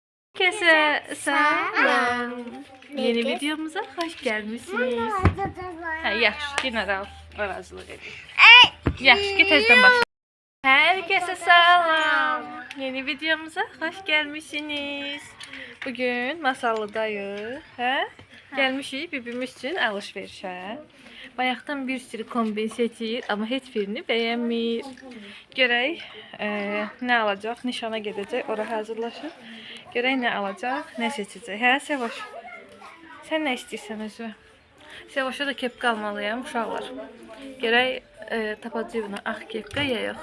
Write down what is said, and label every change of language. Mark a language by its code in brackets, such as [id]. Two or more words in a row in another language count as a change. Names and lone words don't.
[tr] Herkese selam. Yeni videomuza hoş gelmişsiniz. [az] Yaxşı, yenə də razılıq edin. Yaxşı ki, tezdən başlayalım. [tr] Herkese selam. Yeni videomuza hoş gelmişsiniz. [az] Bugün Masallıdayıq. [tr] Gelmişik birbirimiz için alışverişe. [az] Bayaqdan bir sürü kombin seçir, amma heç birini bəyənmir. Görək nə alacaq, nişana gedəcək, ora hazırlaşır. Görək nə alacaq, nə seçəcək. Hə, Sevoş? Sən nə istəyirsən özü? Sevoşa da kepka almalıyam, uşaqlar. Görək tapacaq buna ağ kepka ya yox.